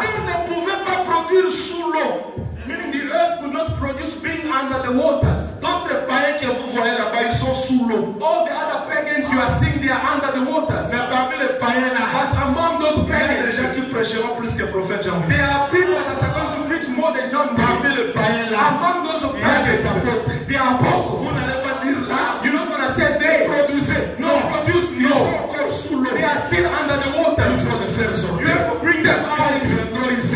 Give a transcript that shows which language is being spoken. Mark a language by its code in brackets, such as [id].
[fr] terre ne pouvait pas produire sous l'eau. [en] Meaning the earth could not produce being under the waters. [fr] D'autres païens que vous voyez là-bas, ils sont sous l'eau. [en] All the other pagans you are seeing, they are under the waters. [fr] Mais parmi les païens là, [en] But among those [fr] il y a des gens qui prêcheront plus que le prophète Jean. [en] there are people that are going to preach more than John did. [fr] Parmi les païens là, [en] Among those [fr] il y a des [en] pagans, [fr] apôtres. [en] they are apostles. [fr] Vous n'allez pas dire là, [en] You're not going to say they [fr] produisez. [en] no produce, [fr] Ils sont [en] no. [fr] encore sous l'eau. [en] They are still under the [fr] Il [en] waters. [fr] faut les faire [en] You [fr] sortir. [en] have to bring them [fr] Quand [en] out. [fr] ils viendront ici,